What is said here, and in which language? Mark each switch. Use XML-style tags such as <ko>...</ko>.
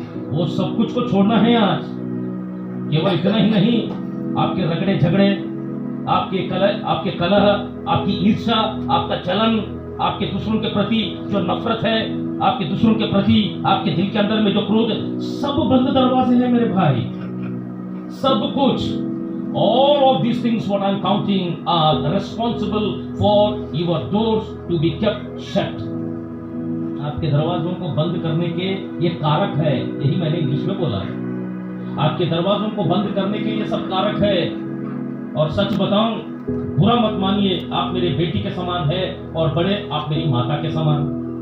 <hi>वो सब कुछ को छोड़ना है आज। केवल इतना ही नहीं, आपके रगड़े झगड़े, आपके कलह, आपकी ईर्ष्या, आपका चलन, आपके दूसरों के प्रति जो नफरत है, आपके दूसरों के प्रति आपके दिल के अंदर में जो क्रोध, सब बंद दरवाजे हैं मेरे भाई, सब कुछ।</hi> <en>All of these things what I'm counting are responsible for your doors to be kept shut.</en> <hi>आपके दरवाजों को बंद करने के ये कारक है, यही मैंने इंग्लिश में बोला है। आपके दरवाजों को बंद करने के ये सब कारक है। और सच बताऊं, बुरा मत मानिए, आप मेरी बेटी के समान है, और बड़े आप मेरी माता के समान।</hi>